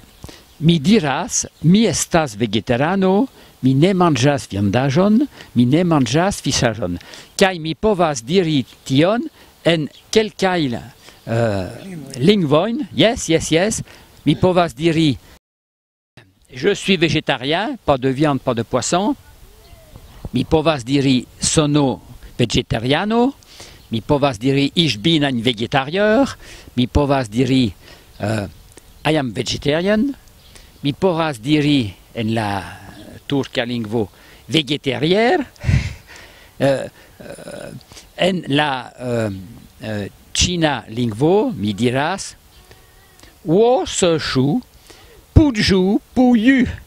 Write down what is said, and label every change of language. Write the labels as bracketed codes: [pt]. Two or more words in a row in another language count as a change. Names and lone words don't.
[eo] Mi diras, mi estas vegetarano, mi ne manĝas viandaĵon, mi ne manĝas fiŝaĵon. Kaj mi povas diri tion en kelkaj lingvojn. [fr] Yes. [eo] Mi povas diri [fr] je suis végétarien, pas de viande, pas de poisson. [eo] Mi povas diri [it] sono vegetariano. [eo] Mi povas diri [de] ich bin ein Vegetarier. [eo] Mi povas diri [en] I am vegetarian. [eo] Mi povas diri en la turka lingvo vegetarier. En la ĉina lingvo mi diras wo se shu puju puju.